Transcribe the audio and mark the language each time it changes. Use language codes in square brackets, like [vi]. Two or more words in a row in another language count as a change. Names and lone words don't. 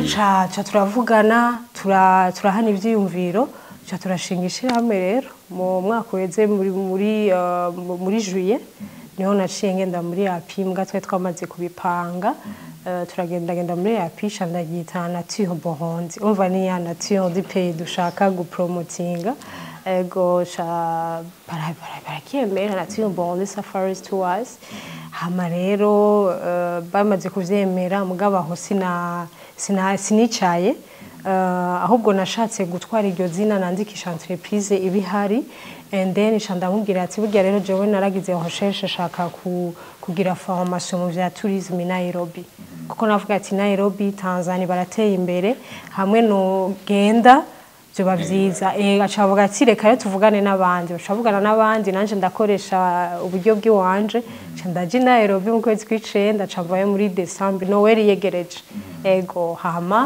[rn] cha turavugana turahana ivyiyumviro cha turashingishira hamwe rero mu mwaka weze muri juillet niho naciye ngenda muri apimbwa twe twamaze kubipanga turagenda muri apisha ndagita nature Burundi umva ni ya [fr] nature du pays [rn] dushaka gupromotinga ego cha barakiyemera nature Burundi safaris tours hama rero bamaze kuvyemera mugabo aho sinicaye ahubwo nashatse gutwara iryo zina nandikisha entreprise ibihari [en] and then [rn] ndamubwira ati burya rero jewe naragize recherche shaka kugira formation mu vya tourisme Nairobi kuko navuga ati Nairobi Tanzania barateye imbere hamwe no genda byo bavyiza acavuga ati reka tuvugane n'abandi bacavugana n'abandi nanje ndakoresha uburyo bw'iwanje ndaje Nairobi mu kwezi kw'icenda cavaye muri December Noel yegereje ego hama